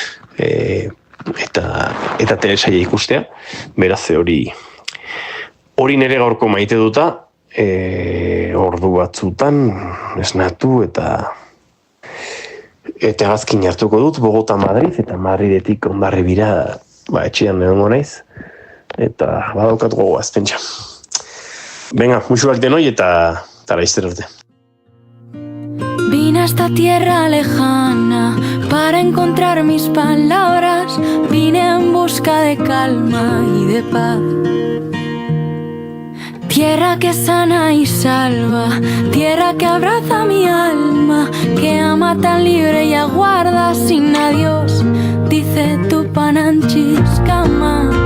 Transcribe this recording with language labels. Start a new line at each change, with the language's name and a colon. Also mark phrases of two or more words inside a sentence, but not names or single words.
Basque: eta telesaia ikustea, beraz hori nire gaurko maite duta, ordu batzutan esnatu eta gazkin hartuko dut Bogota Madrid eta Madridetik Hondarribira etxean egongo naiz eta badaukat gogoaz pentsa. Venga, musuak denoi eta laizter arte.
Spanish: esta tierra lejana para encontrar mis palabras. Vine en busca de calma y de paz. Tierra que sana y salva, tierra que abraza mi alma, que ama tan libre y aguarda sin adiós, dice
Quechua: Tupananchis Kama.